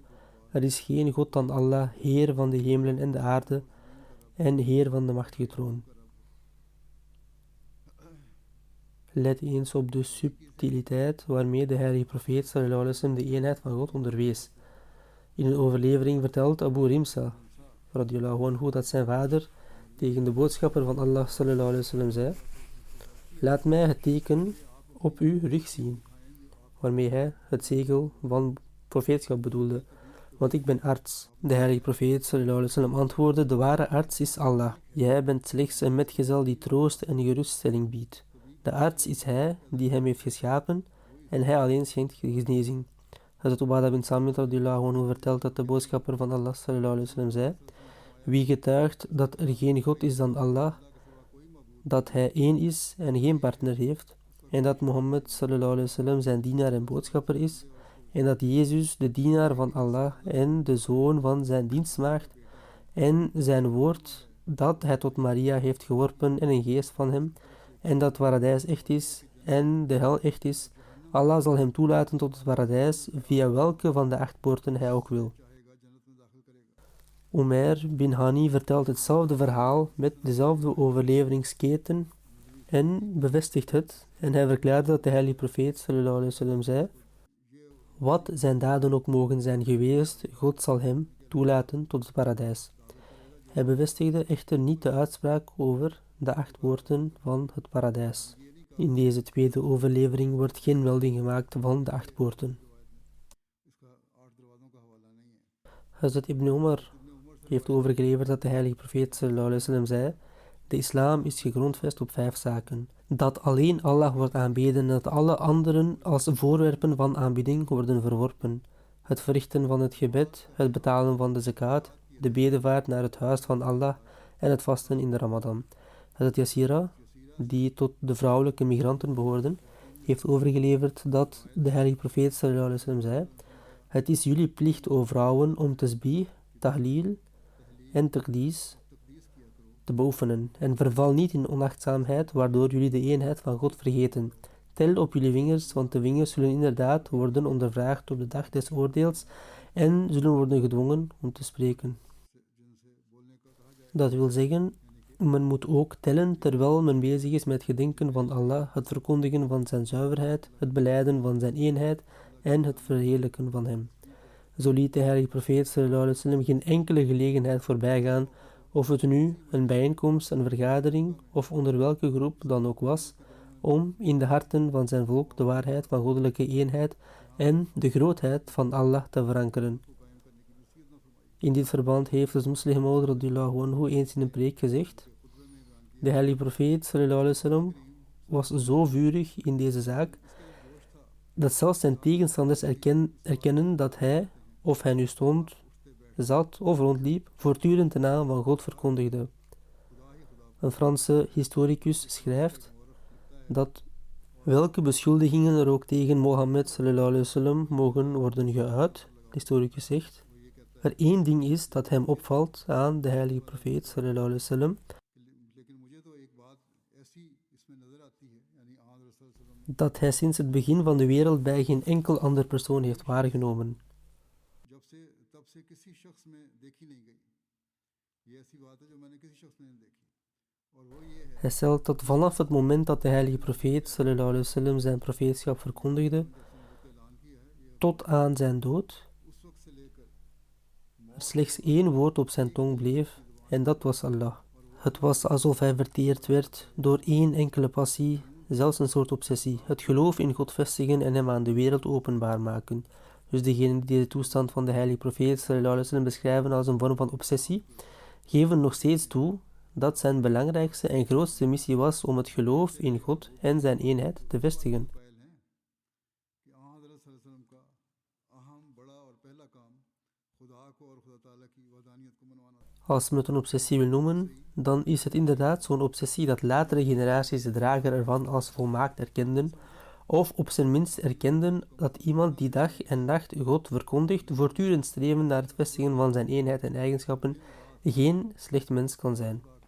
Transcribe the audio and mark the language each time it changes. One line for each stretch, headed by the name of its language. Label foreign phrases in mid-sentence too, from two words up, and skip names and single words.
Dutch: Er is geen God dan Allah, Heer van de hemelen en de aarde en Heer van de machtige troon. Let eens op de subtiliteit waarmee de heilige profeet
Arabic: صلى الله عليه وسلم
Dutch: de eenheid van God onderwees. In een overlevering vertelt Abu Rimsa
Arabic: رضي الله عنه
Dutch: dat zijn vader tegen de boodschapper van Allah
Arabic: صلى الله عليه وسلم
Dutch: zei: laat mij het teken op uw rug zien, waarmee hij het zegel van profeetschap bedoelde, want ik ben arts. De heilige profeet
Arabic: صلى الله عليه وسلم
Dutch: antwoordde: de ware arts is Allah. Jij bent slechts een metgezel die troost en geruststelling biedt. De arts is hij die hem heeft geschapen en hij alleen schenkt genezing. Hazrat Ubadah bin Samit
Arabic: رضي الله عنه
Dutch: vertelt dat de boodschapper van Allah
Arabic: صلى الله عليه وسلم
Dutch: zei: wie getuigt dat er geen God is dan Allah, dat hij één is en geen partner heeft, en dat Mohammed
Arabic: صلى الله عليه وسلم
Dutch: zijn dienaar en boodschapper is, en dat Jezus de dienaar van Allah en de zoon van zijn dienstmaagd en zijn woord dat hij tot Maria heeft geworpen en een geest van hem, en dat paradijs echt is en de hel echt is, Allah zal hem toelaten tot het paradijs via welke van de 8 poorten hij ook wil. Umair bin Hani vertelt hetzelfde verhaal met dezelfde overleveringsketen en bevestigt het, en hij verklaarde dat de heilige profeet
Arabic: صلى الله عليه وسلم
Dutch: zei: wat zijn daden ook mogen zijn geweest, God zal hem toelaten tot het paradijs. Hij bevestigde echter niet de uitspraak over de 8 poorten van het paradijs. In deze tweede overlevering wordt geen melding gemaakt van de 8 poorten. Hazrat Ibn Umar heeft overgeleverd dat de heilige profeet
Arabic: صلى الله عليه وسلم
Dutch: zei: De islam is gegrondvest op 5 zaken. Dat alleen Allah wordt aanbeden en dat alle anderen als voorwerpen van aanbidding worden verworpen. Het verrichten van het gebed, het betalen van de zakat, de bedevaart naar het huis van Allah en het vasten in de Ramadan. Hazrat Yasira, die tot de vrouwelijke migranten behoorden, heeft overgeleverd dat de heilige profeet
Arabic: صلى الله عليه وسلم
Dutch: zei: het is jullie plicht, o vrouwen, om tasbih, tahleel en taqdis te beoefenen en verval niet in onachtzaamheid, waardoor jullie de eenheid van God vergeten. Tel op jullie vingers, want de vingers zullen inderdaad worden ondervraagd op de dag des oordeels en zullen worden gedwongen om te spreken. Dat wil zeggen, men moet ook tellen terwijl men bezig is met gedenken van Allah, het verkondigen van zijn zuiverheid, het belijden van zijn eenheid en het verheerlijken van hem. Zo liet de heilige profeet
Arabic: صلى الله عليه وسلم
Dutch: geen enkele gelegenheid voorbij gaan, of het nu een bijeenkomst, een vergadering of onder welke groep dan ook was, om in de harten van zijn volk de waarheid van goddelijke eenheid en de grootheid van Allah te verankeren. In dit verband heeft de Moslim Maud
Arabic: رضي الله عنه
Dutch: eens in een preek gezegd: de heilige profeet
Arabic: صلى الله عليه وسلم
Dutch: was zo vurig in deze zaak dat zelfs zijn tegenstanders erkennen dat hij, of hij nu stond, zat of rondliep, voortdurend de naam van God verkondigde. Een Franse historicus schrijft dat welke beschuldigingen er ook tegen Mohammed
Arabic: صلى الله عليه وسلم
Dutch: mogen worden geuit, de historicus zegt, er één ding is dat hem opvalt aan de heilige profeet
Arabic: صلى الله عليه وسلم,
Dutch: dat hij sinds het begin van de wereld bij geen enkel ander persoon heeft waargenomen. Hij stelt dat vanaf het moment dat de heilige profeet
Arabic: صلى الله عليه وسلم
Dutch: zijn profeetschap verkondigde, tot aan zijn dood, er slechts één woord op zijn tong bleef, en dat was Allah. Het was alsof hij verteerd werd door één enkele passie, zelfs een soort obsessie, het geloof in God vestigen en hem aan de wereld openbaar maken. Dus degenen die deze toestand van de heilige profeet
Arabic: صلى الله عليه وسلم
Dutch: beschrijven als een vorm van obsessie, geven nog steeds toe dat zijn belangrijkste en grootste missie was om het geloof in God en zijn eenheid te vestigen. Als men het een obsessie wil noemen, dan is het inderdaad zo'n obsessie dat latere generaties de drager ervan als volmaakt erkenden, of op zijn minst erkenden dat iemand die dag en nacht God verkondigt, voortdurend streven naar het vestigen van zijn eenheid en eigenschappen, geen slecht mens kan zijn.